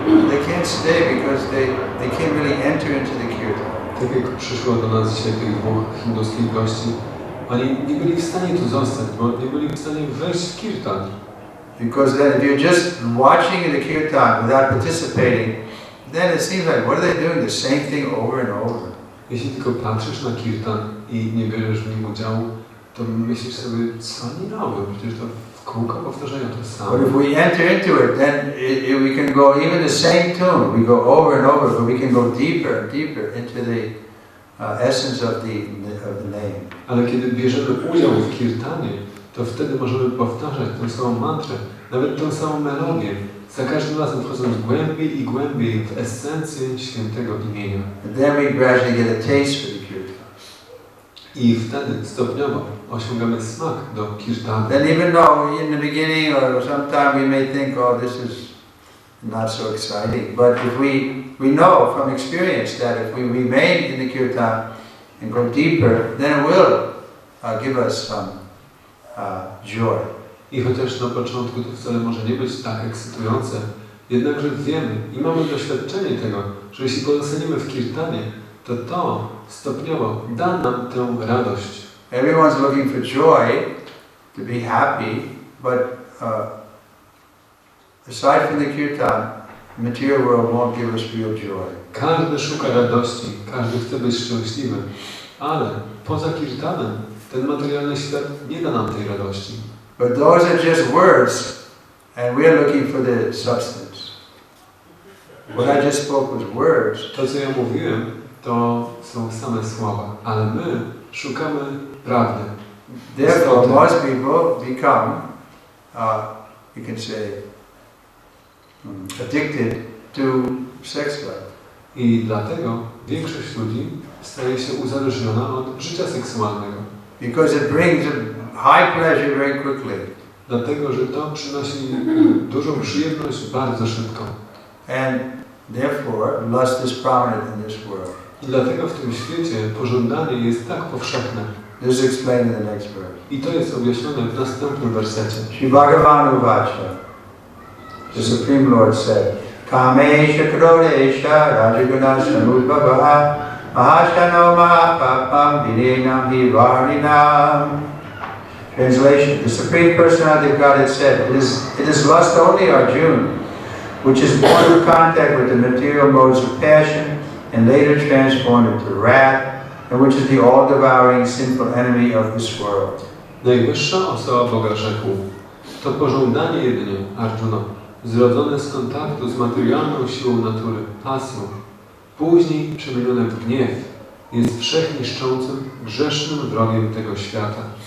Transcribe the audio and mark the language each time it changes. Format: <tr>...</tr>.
<en>They can't stay because they can't really enter into the kirtan.</en> <pl>Tak jak przyszło do nas dzisiaj tych 2 hinduskich gości, oni nie byli w stanie tu zostać, bo nie byli w stanie wejść w kirtan.</pl> <en>Because then if you're just watching the kirtan without participating, then it seems like, what are they doing? The same thing over and over.</en> <pl>Jeśli tylko patrzysz na kirtan i nie bierzesz w nim udziału, to myślisz sobie, co oni robią? Przecież to w kółko powtarzają to samo.</pl> <en>But if we enter into it, then we can go even the same tune. We go over and over, but we can go deeper and deeper into the essence of the name.</en> <pl>Ale kiedy bierzemy udział w kirtanie, to wtedy możemy powtarzać tę samą mantrę, nawet tę samą melodię, za każdym razem wchodząc głębiej i głębiej w esencję świętego imienia.</pl> <en>And then we gradually get a taste for the kirtan.</en> <pl>I wtedy stopniowo osiągamy smak do kirtanu.</pl> <en>Then even though in the beginning or sometime we may think, oh, this is not so exciting, but if we know from experience that if we remain in the kirtan and go deeper, then it will give us some joy.</en> <pl>I chociaż na początku to wcale może nie być tak ekscytujące, jednakże wiemy i mamy doświadczenie tego, że jeśli pozostaniemy w kirtanie, to stopniowo da nam tę radość.</pl> <en>Everyone's looking for joy, to be happy, but aside from the kirtan, the material world won't give us real joy.</en> <pl>Każdy szuka radości, każdy chce być szczęśliwy, ale poza kirtanem ten materialny świat nie da nam tej radości.</pl> <en>But those are just words, and we're looking for the substance. What I just spoke was words.</en> <pl>To, co ja mówiłem, to są same słowa, ale my szukamy prawdy.</pl> <en>Therefore, most people become, you can say, addicted to sex life.</en> <pl>I dlatego większość ludzi staje się uzależniona od życia seksualnego.</pl> <en>Because it brings a high pleasure very quickly.</en> <pl>Dlatego, że to przynosi dużą przyjemność bardzo szybko.</pl> <en>And therefore, lust is prominent in this world.</en> <pl>I dlatego w tym świecie pożądanie jest tak powszechne.</pl> <en>This is explained in the next verse.</en> <pl>I to jest objaśnione w następnym wersecie.</pl> <sa>Shri Bhagavan Uvacha,</sa> <en>the Supreme Lord said,</en> <sa>Kamesha Krodesha Rajaguna Samudbhava Mahashano Mahapapam Vinenam Hivarinam.</sa> <en>Translation: the Supreme Personality of Godhead said, it is lust only, Arjuna, which is born in contact with the material modes of passion and later transformed into wrath, and which is the all-devouring sinful enemy of this world.</en> <pl>Najwyższa osoba Boga rzekł, to pożądanie jedynie, Arjuna, zrodzone z kontaktu z materialną siłą natury, pasją, później przemienione w gniew, jest wszechniszczącym, grzesznym wrogiem tego świata.</pl>